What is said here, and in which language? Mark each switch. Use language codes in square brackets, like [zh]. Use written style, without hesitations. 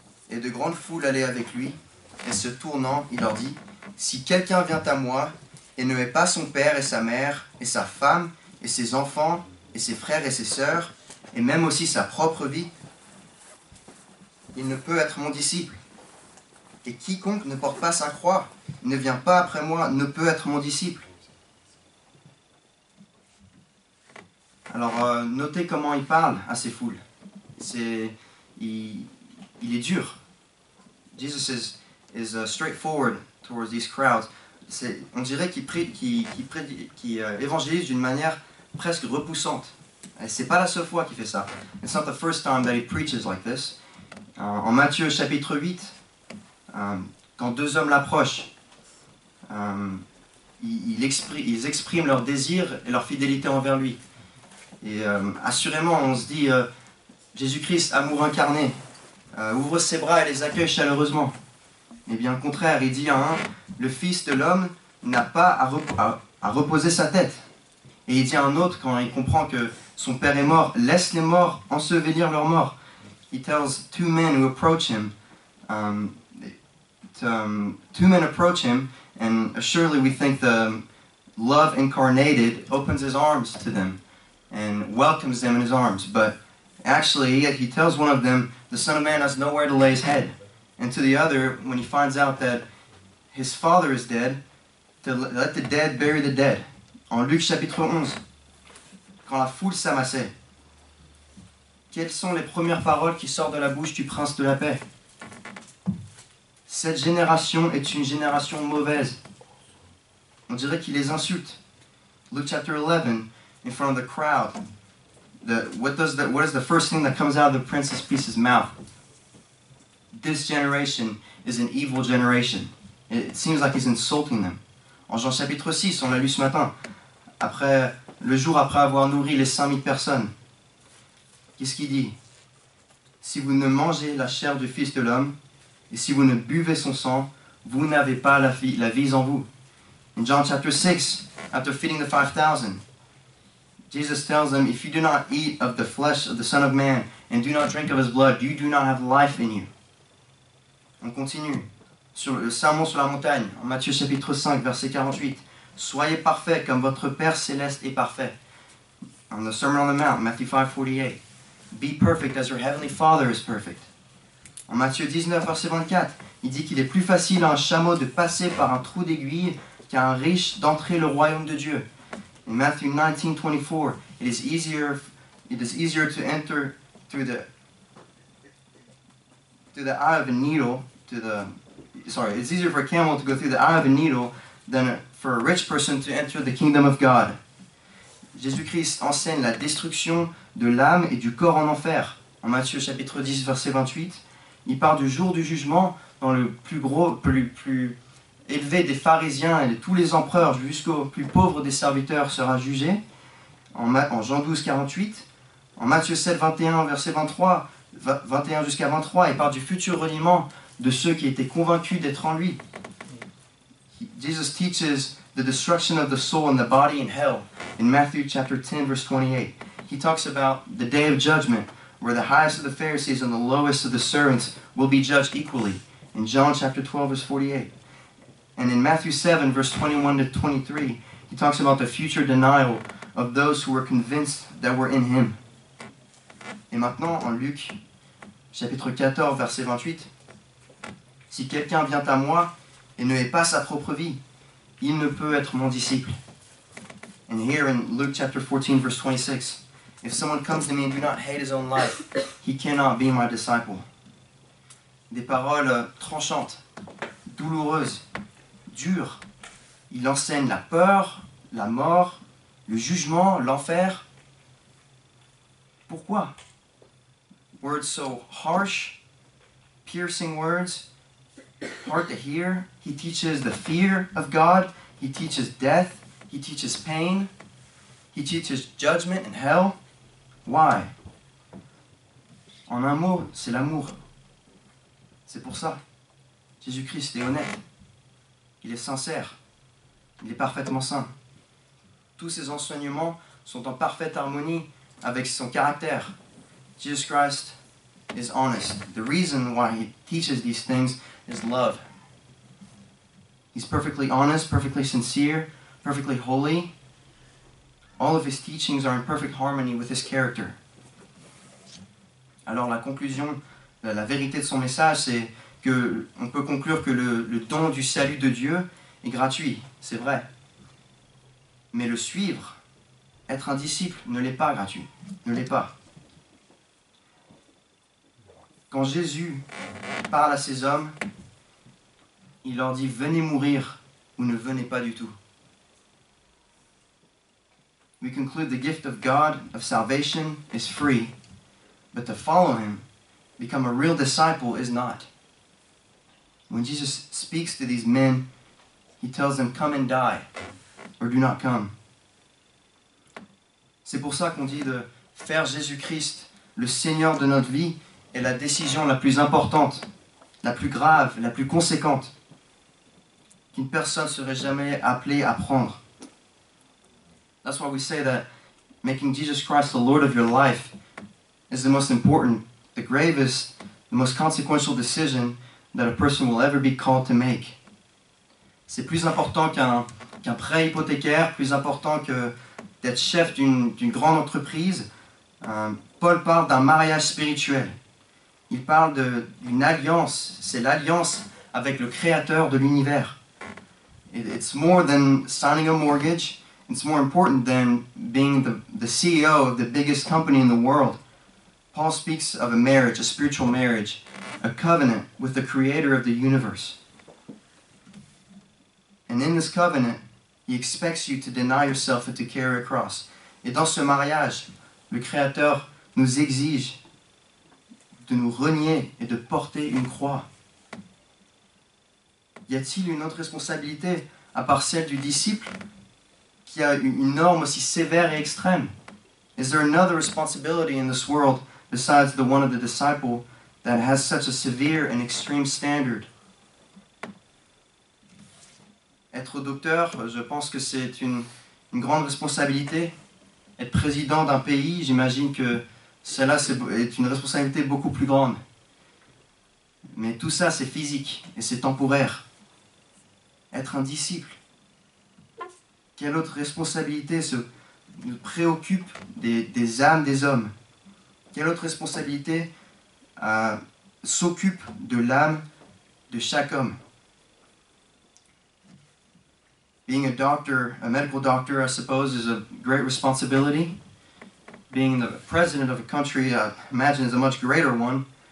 [fr] Et de grandes foules allaient avec lui, et se tournant, il leur dit, « Si quelqu'un vient à moi, et ne met pas son père et sa mère, et sa femme, et ses enfants, et ses frères et ses sœurs, et même aussi sa propre vie, il ne peut être mon disciple. Et quiconque ne porte pas sa croix, ne vient pas après moi, ne peut être mon disciple. » Alors, notez comment il parle à ces foules. Il est dur. [en] Jesus is straightforward towards these crowds. [fr] On dirait qu'il évangélise d'une manière presque repoussante. Et c'est pas la seule fois qu'il fait ça. [en] It's not the first time that he preaches like this. [fr] En Matthieu chapitre 8, quand deux hommes l'approchent, ils expriment leur désir et leur fidélité envers lui. Et assurément, on se dit, Jésus-Christ, amour incarné, ouvre ses bras et les accueille chaleureusement. Mais bien au contraire, il dit à un, le Fils de l'homme n'a pas à reposer sa tête. Et il dit à un autre, quand il comprend que son père est mort, laisse les morts ensevelir leurs morts. [en] He tells two men who approach him, two men approach him, and surely we think the love incarnated opens his arms to them and welcomes them in his arms. But actually, he tells one of them, the Son of Man has nowhere to lay his head. And to the other, when he finds out that his father is dead, to let the dead bury the dead. [fr] En Luc chapitre 11, quand la foule s'amassait, quelles sont les premières paroles qui sortent de la bouche du prince de la paix? Cette génération est une génération mauvaise. On dirait qu'il les insulte. [en] Luke chapter 11, in front of the crowd, what is the first thing that comes out of the Prince of Peace's mouth? This generation is an evil generation. It seems like he's insulting them. [fr] En Jean chapitre 6, on l'a lu ce matin, le jour après avoir nourri les 5000 personnes, qu'est-ce qu'il dit? Si vous ne mangez la chair du Fils de l'homme, et si vous ne buvez son sang, vous n'avez pas la vie en vous. [en] In John chapter 6, after feeding the 5,000, Jesus tells them, if you do not eat of the flesh of the Son of Man, and do not drink of his blood, you do not have life in you. [fr] On continue. Sur le sermon sur la montagne, en Matthieu chapitre 5, verset 48. Soyez parfaits comme votre Père céleste est parfait. [en] On the Sermon on the Mount, Matthew 5:48. Be perfect as your heavenly Father is perfect. [fr] En Matthieu 19, verset 24, il dit qu'il est plus facile à un chameau de passer par un trou d'aiguille qu'à un riche d'entrer le royaume de Dieu. [en] In Matthew 19:24, it is easier it is easier to enter through the eye of a needle it's easier for a camel to go through the eye of a needle than for a rich person to enter the kingdom of God. [fr] Jésus-Christ enseigne la destruction de l'âme et du corps en enfer. En Matthieu chapitre 10, verset 28, il parle du jour du jugement dans le plus élevé des pharisiens et de tous les empereurs jusqu'au plus pauvre des serviteurs sera jugé. En Jean 12, 48, en Matthieu 7, 21, verset 21 jusqu'à 23, il parle du futur reniement de ceux qui étaient convaincus d'être en lui. [en] Jesus teaches the destruction of the soul and the body in hell in Matthew chapter 10, verse 28. He talks about the day of judgment, where the highest of the Pharisees and the lowest of the servants will be judged equally, in John chapter 12, verse 48. And in Matthew 7, verse 21 to 23, he talks about the future denial of those who were convinced that were in him. [fr] Et maintenant, en Luc, chapitre 14, verset 28, « Si quelqu'un vient à moi et ne hait pas sa propre vie, il ne peut être mon disciple. » [en] And here in Luke chapter 14, verse 26, « If someone comes to me and do not hate his own life, he cannot be my disciple. [fr] » Des paroles tranchantes, douloureuses, dures. Il enseigne la peur, la mort, le jugement, l'enfer. Pourquoi? [en] Words so harsh, piercing words, hard to hear. He teaches the fear of God. He teaches death. He teaches pain. He teaches judgment and hell. Why? [fr] En un mot, c'est l'amour. C'est pour ça. Jésus-Christ est honnête. Il est sincère. Il est parfaitement saint. Tous ses enseignements sont en parfaite harmonie avec son caractère. [en] Jesus Christ is honest. The reason why he teaches these things is love. He's perfectly honest, perfectly sincere, perfectly holy. All of his teachings are in perfect harmony with his character. [fr] Alors la conclusion, la vérité de son message, c'est que on peut conclure que le don du salut de Dieu est gratuit, c'est vrai. Mais le suivre, être un disciple, ne l'est pas gratuit, ne l'est pas. Quand Jésus parle à ces hommes, il leur dit « Venez mourir ou ne venez pas du tout ». [en] We conclude the gift of God, of salvation, is free, but to follow him, become a real disciple, is not. When Jesus speaks to these men, he tells them, come and die, or do not come. [fr] C'est pour ça qu'on dit de faire Jésus-Christ le Seigneur de notre vie est la décision la plus importante, la plus grave, la plus conséquente qu'une personne serait jamais appelée à prendre. [en] That's why we say that making Jesus Christ the Lord of your life is the most important, the gravest, the most consequential decision that a person will ever be called to make. [fr] C'est plus important qu'un prêt hypothécaire, plus important que d'être chef d'une grande entreprise. Paul parle d'un mariage spirituel. Il parle d'une alliance. C'est l'alliance avec le Créateur de l'univers. [en] It's more than signing a mortgage. It's more important than being the CEO of the biggest company in the world. Paul speaks of a marriage, a spiritual marriage, a covenant with the Creator of the universe. And in this covenant, he expects you to deny yourself and to carry a cross. [fr] Et dans ce mariage, le Créateur nous exige de nous renier et de porter une croix. Y a-t-il une autre responsabilité à part celle du disciple qui a une norme aussi sévère et extrême? [en] Is there another responsibility in this world besides the one of the disciple that has such a severe and extreme standard? [fr] Être docteur, je pense que c'est une grande responsabilité. Être président d'un pays, j'imagine que cela est une responsabilité beaucoup plus grande. Mais tout ça, c'est physique et c'est temporaire. Être un disciple, quelle autre responsabilité nous préoccupe des âmes des hommes? Quelle autre responsabilité s'occupe de l'âme de chaque homme? [en] Being a doctor, a medical doctor, I suppose, is a great responsibility. being the president of a country, I imagine, is a much greater one.